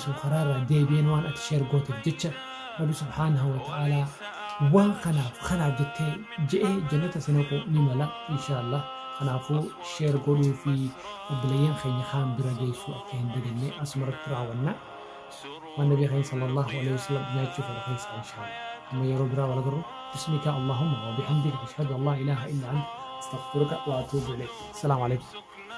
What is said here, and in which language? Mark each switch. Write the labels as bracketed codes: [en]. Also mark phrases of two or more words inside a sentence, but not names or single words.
[om] sun karaarraa deebi'een waan ati sheer gooteef jecha [ar] ربي سبحانه وتعالى [om] waan kanaaf jettee je'ee jannata sinaqu ni mala inshallah kanaafuu sheer godhuu fi obboleeyyan keenya kaan bira geessuu akka hin daganne asumarratti raawwanna waan nabii keenya [ar] صلى الله عليه وسلم [om] nyaachuu fedha keessa inshallah amma yeroo biraa wal agarru [ar] باسمك اللهم وبحمدك أشهد أن لا إله إلا أنت أستغفرك وأتوب إليك السلام عليكم